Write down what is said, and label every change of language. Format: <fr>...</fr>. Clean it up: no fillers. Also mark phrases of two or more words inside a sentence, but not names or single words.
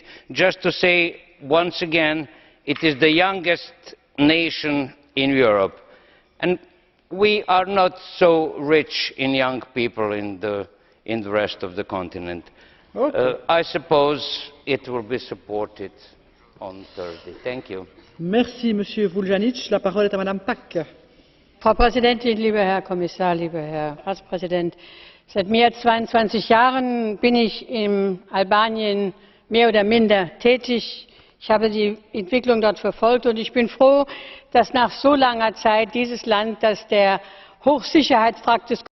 <en>Just to say once again, it is the youngest nation in Europe, and we are not so rich in young people in the rest of the continent. Okay. I suppose it will be supported on Thursday. Thank you.</en> <fr>Merci, Monsieur Vuljanić. La parole est à Madame Pack.</fr> <de>Frau Präsidentin, lieber Herr Kommissar, lieber Herr Ratspräsident! Seit mehr als 22 Jahren bin ich in Albanien mehr oder minder tätig. Ich habe die Entwicklung dort verfolgt und ich bin froh, dass nach so langer Zeit dieses Land, das der Hochsicherheitstrakt des</de>